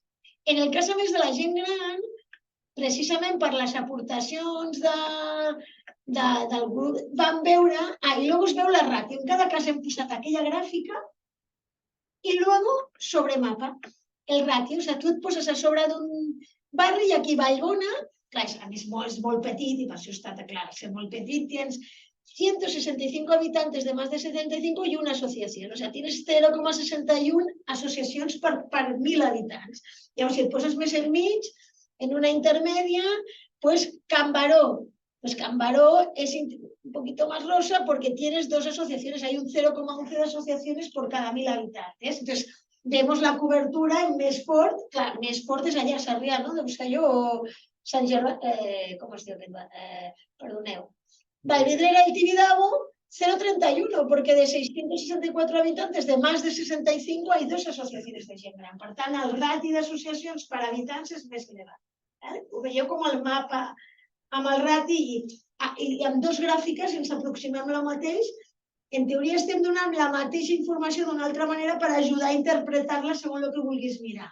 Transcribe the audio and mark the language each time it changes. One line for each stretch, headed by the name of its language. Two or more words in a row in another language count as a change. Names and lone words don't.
Catalan: En el cas, a més, de la gent gran, precisament per les aportacions del grup, vam veure, i després es veu la ràtio. En cada cas hem posat aquella gràfica i després sobre mapa. El ràtio, o sigui, tu et poses a sobre d'un barri i aquí Vallbona, clar, a més és molt petit i per això està clar, ser molt petit, tens 165
Spanish: habitantes de más de 75 y una asociación.
Catalan: O sea, tienes 0,61 asociacions per 1.000 habitants. Llavors, si et poses més enmig, en una intermedia, pues Can Baró.
Spanish: Pues Can Baró es un poquito más rosa porque tienes dos asociaciones. Hay un 0,11 de asociaciones por cada 1.000 habitantes. Entonces, vemos la cobertura en
Catalan: més fort. Clar, més fort és allà a Sarrià, no? Deu ser allò Sant Gervasi... Com es diu aquest? Perdoneu.
Spanish: Vallvidrera y Tibidabo, 0,31, porque de 664 habitantes de más de 65 hay dos asociaciones de
Catalan: gent gran. Per tant, el rati d'associacions per habitants és més elevat. Ho veieu com el mapa amb el rati i amb dos gràfiques ens aproximem al mateix. En teoria estem donant la mateixa informació d'una altra manera per ajudar a interpretar-la segons el que vulguis mirar.